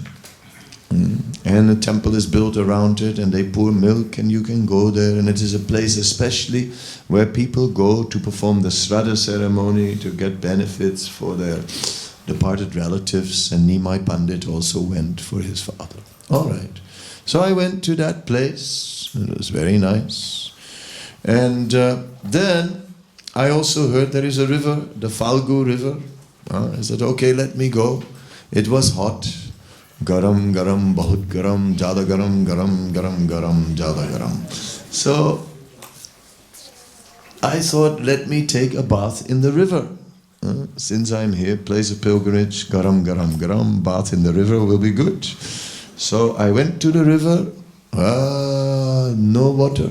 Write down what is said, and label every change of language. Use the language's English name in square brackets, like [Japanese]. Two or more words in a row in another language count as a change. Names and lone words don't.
[English] And a temple is built around it, and they pour milk, and you can go there, and it is a place especially where people go to perform the Shraddha ceremony to get benefits for their departed relatives, and Nimai Pandit also went for his father. Alright, so I went to that place, it was very nice, and then I also heard there is a river, the Falgu river. I said, okay, let me go. It was hot. [Hindi] गरम, गरम, बहुत गरम, ज़्यादा गरम, गरम, गरम, गरम, ज़्यादा गरम. [English] So, I thought, let me take a bath in the river. Since I'm here, place of pilgrimage, [Hindi] गरम, गरम, गरम, [English] bath in the river will be good. So, I went to the river, no water.